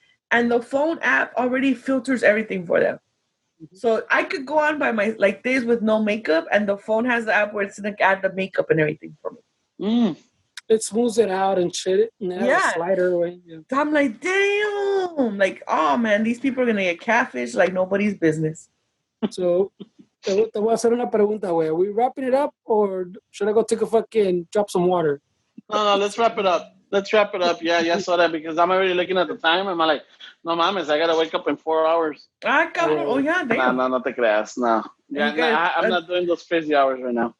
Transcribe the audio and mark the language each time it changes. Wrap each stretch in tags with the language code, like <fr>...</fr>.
<en>And the phone app already filters everything for them. So I could go on by my like this with no makeup and the phone has the app where it's going to add the makeup and everything for me. It smooths it out and shit. And it has a slider away. Yeah. I'm like, damn. Like, oh man, these people are going to get catfish like nobody's business.</en> <es>So, te voy a hacer una pregunta, güey.</es> <en>Are we wrapping it up or should I go take a fucking drop some water? No, let's wrap it up. Yeah, I saw that because I'm already looking at the time. I'm like,</en> <es>no mames,</es> <en>I got to wake up in 4 hours.</en> <es>Ah, cabrón.</es> <en>Oh, yeah, damn.</en> <es>No te creas. No.</es> <en>Yeah, I'm not doing those crazy hours right now.</en>